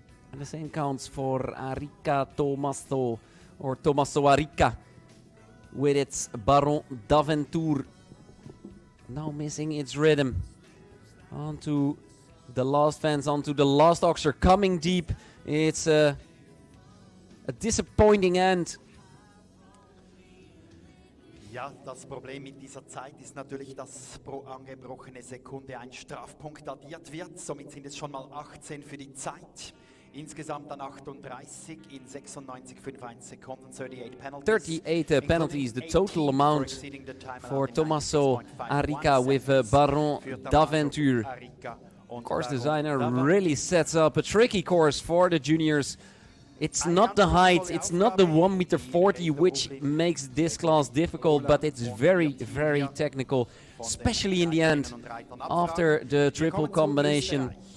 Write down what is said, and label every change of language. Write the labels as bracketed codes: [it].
[en] And the same counts for Arricca Tommaso, or Tommaso Arricca, with its Baron d'Aventure. Now missing its rhythm. Onto the last fence, onto the last oxer, coming deep. It's a disappointing end [de] Ja, das Problem mit dieser Zeit ist natürlich, dass pro angebrochene Sekunde ein Strafpunkt addiert wird. Somit sind es schon mal 18 für die Zeit. Insgesamt dann 38 in 96,51 Sekunden, [en] 38 penalties. 38 penalties, the total amount for Tommaso Arica with Baron d'Aventure. Course designer really sets up a tricky course for the juniors. It's not the height, it's not the 1.40 m, which makes this class difficult, but it's very, very technical, especially in the end, after the triple combination.